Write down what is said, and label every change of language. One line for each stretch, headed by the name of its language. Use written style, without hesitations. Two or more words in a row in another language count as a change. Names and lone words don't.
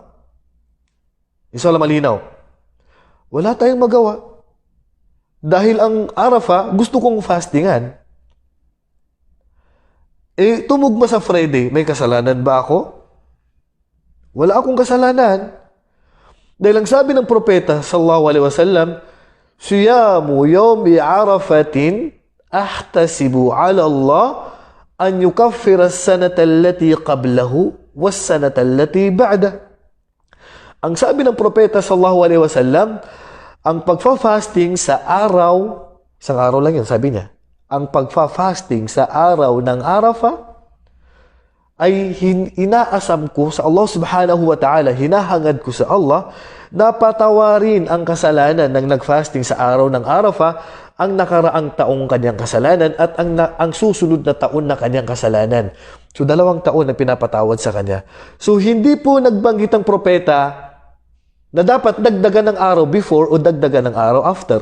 Filipino: Isa lang malinaw. Wala tayong magawa. Dahil ang Arafah, gusto kong fastingan. Tumugma sa Friday, may kasalanan ba ako? Wala akong kasalanan. Dahil ang sabi ng propeta,
Arabic: صلى الله عليه وسلم، صيام يوم عرفة أحتسب على الله أن يكفر السنة التي قبله والسنة التي بعده.
Filipino: Ang sabi ng propeta
Arabic: صلى الله عليه وسلم,
Filipino: ang pagfa-fasting sa araw, isang araw lang yun, sabi niya, ang pagfa-fasting sa araw ng Arafah ay inaasam ko sa Allah
Arabic: سبحانه وتعالى,
Filipino: hinahangad ko sa Allah na patawarin ang kasalanan ng nag-fasting sa araw ng Arafah, ang nakaraang taong kanyang kasalanan at ang susunod na taon na kanyang kasalanan. So, 2 taon na pinapatawad sa kanya. So, hindi po nagbanggit ang propeta na dapat dagdagan ng araw before o dagdagan ng araw after.